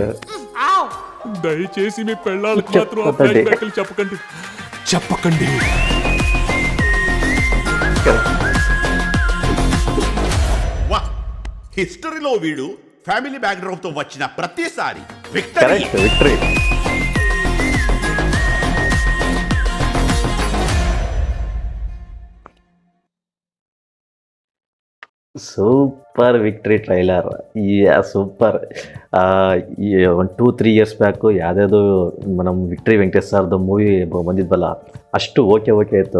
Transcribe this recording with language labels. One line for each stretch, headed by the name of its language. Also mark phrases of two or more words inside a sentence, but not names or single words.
Telugu: ఉంటుంది. దయచేసి మీ పెళ్ళాళ్ళకి మాత్రం ఆ చెప్పకండి. ఫ్లాష్ బ్యాక్లు చెప్పకండి. వా, హిస్టరీలో వీడు
English: family background
Telugu: తో వచ్చిన ప్రతిసారి విక్టరీ.
English: Correct, victory. Super victory trailer. ಸೂಪರ್.
Kannada: ಈ ಒಂದು 2-3
English: years back
Kannada: ಯಾವುದಾದ್ರು ನಮ್ಮ ವಿಕ್ಟ್ರಿ ವೆಂಕಟೇಶ್ ಸರ್ದು ಮೂವಿ ಬಂದಿದ್ವಲ್ಲ, ಅಷ್ಟು ಓಕೆ ಇತ್ತು.